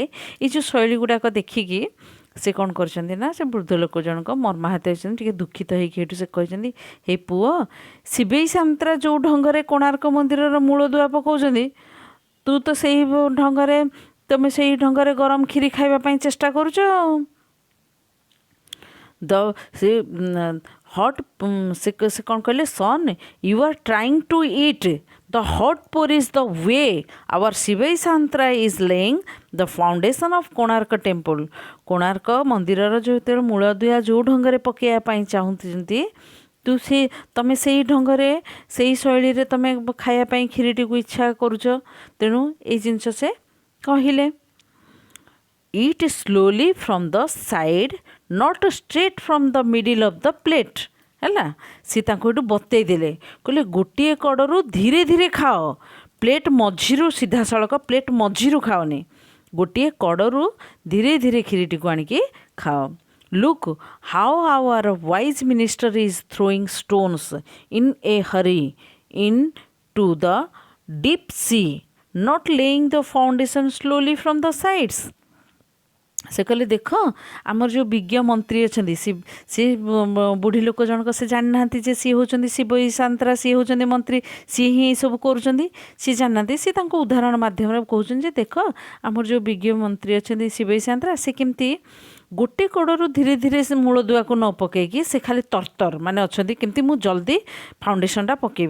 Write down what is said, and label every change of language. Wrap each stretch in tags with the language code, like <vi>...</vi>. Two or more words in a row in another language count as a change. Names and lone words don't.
<or>ଏଇ ଯେଉଁ ଶୈଳୀ ଗୁଡ଼ାକ ଦେଖିକି ସେ କ'ଣ କରିଛନ୍ତି ନା ସେ ବୃଦ୍ଧ ଲୋକ ଜଣକ ମର୍ମାହତ ହେଇଛନ୍ତି, ଟିକେ ଦୁଃଖିତ ହେଇକି ହେଠୁ ସେ କହିଛନ୍ତି, ହେ ପୁଅ, ଶିବେଇ ସାନ୍ତ୍ରା ଯେଉଁ ଢଙ୍ଗରେ କୋଣାର୍କ ମନ୍ଦିରର ମୂଳଦୁଆ ପକାଉଛନ୍ତି, ତୁ ତ ସେଇ ଢଙ୍ଗରେ ତୁମେ ସେଇ ଢଙ୍ଗରେ ଗରମ କ୍ଷୀରି ଖାଇବା ପାଇଁ ଚେଷ୍ଟା କରୁଛ ଆଉ। ସେ ହଟ୍ ସେ କ'ଣ କହିଲେ,</or> <en>Son, you are trying to eat the hot porridge the way our Sibei Santra is laying the foundation of Konark temple।</en> <or>କୋଣାର୍କ ମନ୍ଦିରର ଯେତେବେଳେ ମୂଳଦୁଆ ଯେଉଁ ଢଙ୍ଗରେ ପକାଇବା ପାଇଁ ଚାହୁଁଛନ୍ତି, ତମେ ସେଇ ଢଙ୍ଗରେ ସେଇ ଶୈଳୀରେ ତମେ ଖାଇବା ପାଇଁ କ୍ଷୀରିଟିକୁ ଇଚ୍ଛା କରୁଛ। ତେଣୁ ଏଇ ଜିନିଷ ସେ କହିଲେ,</or> <en>eat slowly from the side, not straight from the middle of the plate ହେଲା।</en> <or>ସେ ତାଙ୍କୁ ଏଠୁ ବତେଇ ଦେଲେ, କହିଲେ ଗୋଟିଏ କଡ଼ରୁ ଧୀରେ ଧୀରେ ଖାଅ, ପ୍ଲେଟ୍ ମଝିରୁ ସିଧାସଳଖ ପ୍ଲେଟ୍ ମଝିରୁ ଖାଅନି, ଗୋଟିଏ କଡ଼ରୁ ଧୀରେ ଧୀରେ କ୍ଷୀରିଟିକୁ ଆଣିକି ଖାଅ।</or> <en>Look how our wise minister is throwing stones in a hurry into the deep sea, not laying the foundation slowly from the sides।</en> <or>ସେ କହିଲେ, ଦେଖ ଆମର ଯେଉଁ ବିଜ୍ଞ ମନ୍ତ୍ରୀ ଅଛନ୍ତି, ସେ ବୁଢ଼ୀ ଲୋକ ଜଣକ ସେ ଜାଣିନାହାନ୍ତି ଯେ ସିଏ ହେଉଛନ୍ତି ଶିବେଇ ସାନ୍ତ୍ରା, ସିଏ ହେଉଛନ୍ତି ମନ୍ତ୍ରୀ, ସିଏ ହିଁ ଏସବୁ କରୁଛନ୍ତି, ସିଏ ଜାଣିନାହାନ୍ତି। ସେ ତାଙ୍କ ଉଦାହରଣ ମାଧ୍ୟମରେ କହୁଛନ୍ତି ଯେ ଦେଖ ଆମର ଯେଉଁ ବିଜ୍ଞ ମନ୍ତ୍ରୀ ଅଛନ୍ତି ଶିବେଇ ସାନ୍ତ୍ରା, ସେ କେମିତି ଗୋଟେ କଡ଼ରୁ ଧୀରେ ଧୀରେ ସେ ମୂଳଦୁଆକୁ ନ ପକାଇକି ସେ ଖାଲି ତରତର ମାନେ ଅଛନ୍ତି, କେମିତି ମୁଁ ଜଲ୍ଦି ଫାଉଣ୍ଡେସନଟା ପକାଇବି।</or>